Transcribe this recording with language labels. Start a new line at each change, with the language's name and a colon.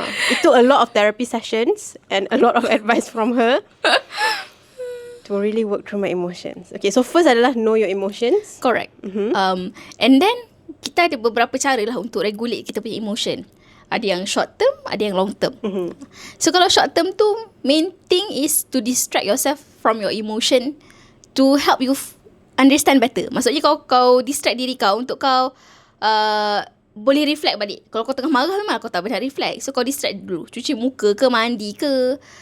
English: Itu a lot of therapy sessions and a lot of advice from her to really work through my emotions. Okay, so first adalah know your emotions. Correct. And then
Malay: kita ada beberapa cara lah untuk regulate kita punya emotion. Ada yang short term, ada yang long term.
English: So kalau short term tu, main thing is to distract yourself from your emotion to help you understand better.
Malay: Maksudnya kau distract diri kau untuk kau boleh reflect balik. Kalau kau tengah marah memang kau tak boleh reflect. So kau distract dulu. Cuci muka ke, mandi ke,